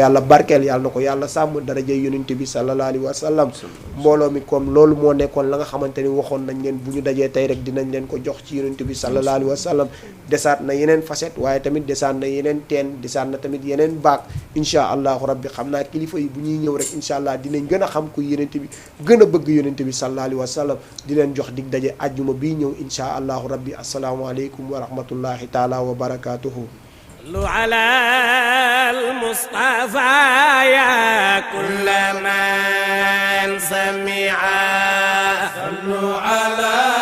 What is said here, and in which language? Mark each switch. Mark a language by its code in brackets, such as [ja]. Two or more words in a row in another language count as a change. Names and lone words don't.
[wo] yàlla barkeel yàlla na ko yàlla sàmm darajay yonent bi [ar] صلى الله عليه وسلم [wo] mbooloo mi comme loolu moo nekkoon la nga xamante ni waxoon nañ leen bu ñu dajee tey rek dinañ leen ko jox ci yonent bi [ar] صلى الله عليه وسلم [wo] desaat na yeneen facette waaye tamit desaat na yeneen teen desaat na tamit yeneen baak [ar] إن شاء الله ربي [wo] xam naa kilifa yi bu ñuy ñëw rek [ar] إن شاء الله [wo] dinañ gën a xam ku yonent bi gën a bëgg yonent bi [ar] صلى الله عليه وسلم [wo] di leen jox dig daje ajjuma bii ñëw [ar] إن شاء الله ربي السلام عليكم ورحمة الله تعالى وبركاته صلوا على المصطفى يا كل من سمع صلوا على